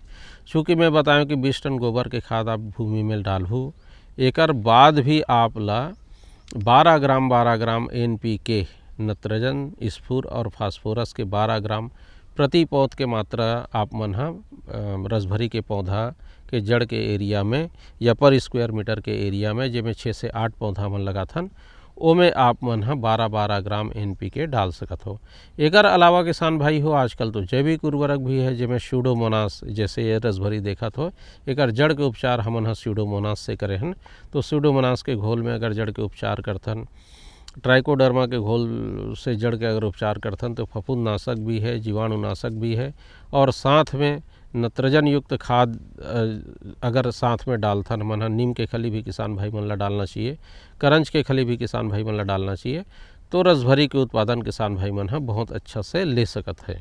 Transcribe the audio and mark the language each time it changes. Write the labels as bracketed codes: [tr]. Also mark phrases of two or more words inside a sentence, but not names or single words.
[hne] चूँकि मैं बताऊं कि 20 टन गोबर के खाद आप भूमि में डालहू, एकर बाद भी आप ला 12 ग्राम NPK नत्रजन, स्फूर और फास्फोरस के 12 ग्राम प्रति पौध के मात्रा आप मन हाँ रसभरी के पौधा के जड़ के एरिया में या [en] per square metre [hne] के एरिया में जिसमें 6 से 8 पौधा मन लगाथन ओमें आप मन हाँ 12 ग्राम NPK डाल सकत हो। एकर अलावा किसान भाई हो आजकल तो जैविक उर्वरक भी है जिसमें स्यूडोमोनास, जैसे ये रसभरी देखत हो एकर जड़ के उपचार हमन हाँ स्यूडोमोनास से करे हन। तो स्यूडोमोनास के घोल में अगर जड़ के उपचार करथन, ट्राइकोडर्मा के घोल से जड़ के अगर उपचार करथन तो फफूंदनाशक भी है, जीवाणुनाशक भी है, और साथ में नत्रजन युक्त खाद अगर साथ में डालथन मन नीम के खली भी किसान भाई मन ला डालना चाहिए, करंज के खली भी किसान भाई मन ला डालना चाहिए। तो रसभरी के उत्पादन किसान भाई मन बहुत अच्छा से ले सकत है।